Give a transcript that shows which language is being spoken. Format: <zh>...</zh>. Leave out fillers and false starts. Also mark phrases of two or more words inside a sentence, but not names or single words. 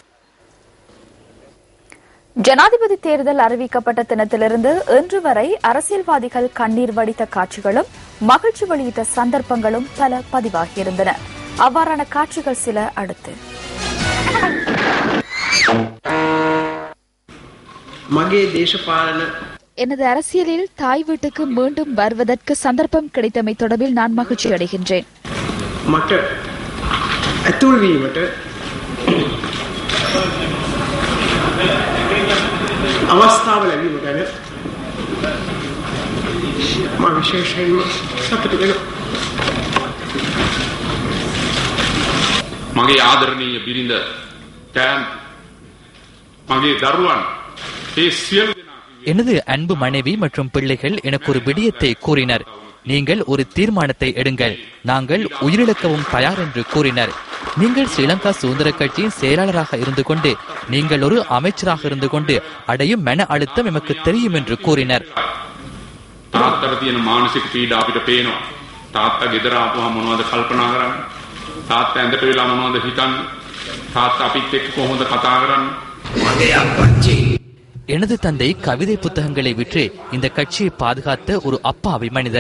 <ta>ஜனாதிபதி தேர்தல் அறிவிக்கப்பட்ட தினத்திலிருந்து இன்று வரை அரசியல்வாதிகள் கண்ணீர் வடித்த காட்சிகளும் மகிழ்ச்சி வெளியிட்ட சந்தர்ப்பங்களும் பல பதிவாகியிருந்தன. அவ்வாறான காட்சிகள் சில அடுத்து. எனது அரசியலில் தாய் வீட்டுக்கு மீண்டும் வருவதற்கு சந்தர்ப்பம் கிடைத்தமை தொடர்பில் நான் மகிழ்ச்சி அடைகின்றேன்.</ta> <si>අවස්ථාව ලැබීම ගැන මම විශේෂයෙන්ම සතුටු වෙනවා. මගේ ආදරණීය බිරිඳ කෑම් මගේ දරුවන් ඒ සියලු දෙනා</si> <ta>எனது அன்பு மனைவி மற்றும் பிள்ளைகள் எனக்கு ஒரு விடயத்தை கூறினர். நீங்கள் ஒரு தீர்மானத்தை எடுங்கள், நாங்கள் உயிரிழக்கவும் தயார் என்று கூறினர். நீங்கள் ஸ்ரீலங்கா சுதந்திர கட்சியின் செயலாளராக இருந்து கொண்டு நீங்கள் ஒரு அமைச்சராக இருந்து கொண்டு அடையும் மன அழுத்தம் எமக்கு தெரியும் என்று கூறினர்.</ta> <si>තාත්තට තියෙන මානසික පීඩා අපිට පේනවා. තාත්තා ගෙදර ආපුවම මොනවද කල්පනා කරන්නේ? තාත්තා ඇඳට වෙලා මොනවද හිතන්නේ? තාත්තා අපිත් එක්ක කොහොමද කතා කරන්නේ? මගේ අප්පච්චි</si> <ta>எனது தந்தை கவிதை புத்தகங்களை விற்று இந்த கட்சியை பாதுகாத்த ஒரு அப்பாவி மனிதர்.</ta>